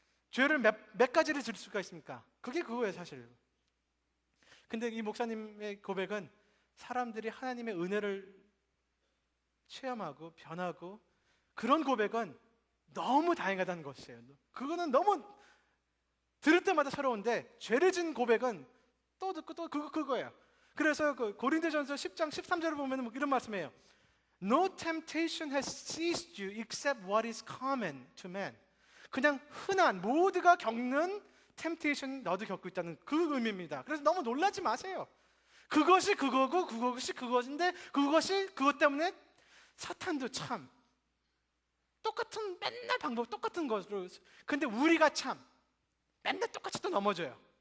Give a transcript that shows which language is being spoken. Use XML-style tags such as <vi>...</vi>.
<ko>죄를 몇 가지를 질 수가 있습니까? 그게 그거예요, 사실. 근데 이 목사님의 고백은 사람들이 하나님의 은혜를 체험하고 변하고 그런 고백은 너무 다양하다는 것이에요. 그거는 너무 들을 때마다 새로운데 죄를 진 고백은 또 듣고 또 그거예요. 그래서 그 고린도전서 10장 13절을 보면 이런 말씀이에요.</ko> <en>No temptation has seized you except what is common to man.</en> <ko>그냥 흔한 모두가 겪는 temptation 너도 겪고 있다는 그 의미입니다. 그래서 너무 놀라지 마세요. 그것이 그거고 그것이 그것인데 그것이 그것 때문에 사탄도 참 똑같은 맨날 방법 똑같은 것으로 근데 우리가 참 맨날 똑같이 또 넘어져요.</ko>